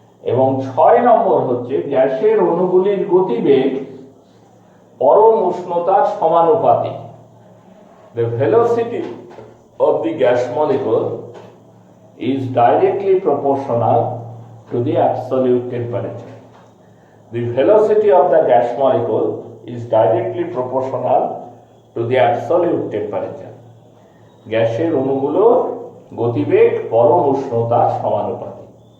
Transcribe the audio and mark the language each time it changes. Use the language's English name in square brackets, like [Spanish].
[Bangla] এবং 6 নম্বর হচ্ছে, গ্যাসের অণুগুলির গতিবেগ পরম উষ্ণতার সমানুপাতিক। [English] The velocity of the gas molecule is directly proportional to the absolute temperature. The velocity of the gas molecule is directly proportional to the absolute temperature. [Bangla] গ্যাসের অণুগুলোর গতিবেগ পরম উষ্ণতার সমানুপাতিক।